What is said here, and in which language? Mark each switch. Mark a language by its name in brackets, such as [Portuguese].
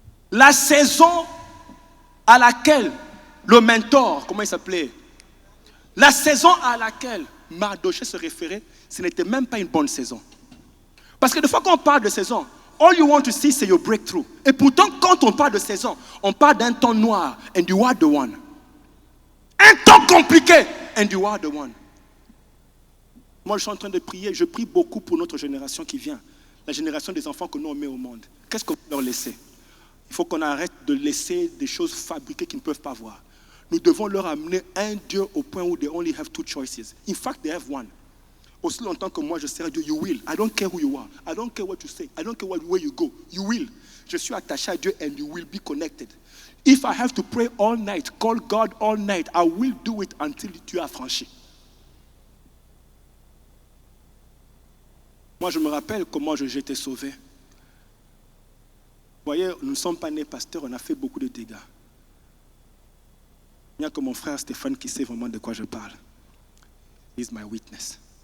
[French] La saison à laquelle le mentor, comment il s'appelait? La saison à laquelle Mardochée se référait, ce n'était même pas une bonne saison. Parce que des fois qu'on parle de saison, [English] all you want to see, [French] c'est [English] your breakthrough. [French] Et pourtant, quand on parle de saison, on parle d'un temps noir, [English] and you are the one. [French] Un temps compliqué, [English] and you are the one. [French] Moi, je suis en train de prier, je prie beaucoup pour notre génération qui vient. La génération des enfants que nous on met au monde. Qu'est-ce qu'on peut leur laisser? Il faut qu'on arrête de laisser des choses fabriquées qu'ils ne peuvent pas voir. Nous devons leur amener un Dieu au point où [English] they only have two choices. In fact, they have one. [French] Aussi longtemps que moi je serai Dieu, [English] you will. I don't care who you are. I don't care what you say. I don't care where you go. You will. [French] Je suis attaché à Dieu [English] and you will be connected. If I have to pray all night, call God all night, I will do it until [French] tu as franchi. Moi je me rappelle comment j'ai été sauvé. Vous voyez, nous ne sommes pas nés pasteurs, on a fait beaucoup de dégâts. Il n'y a que mon frère Stéphane qui sait vraiment de quoi je parle. [English] He is my witness.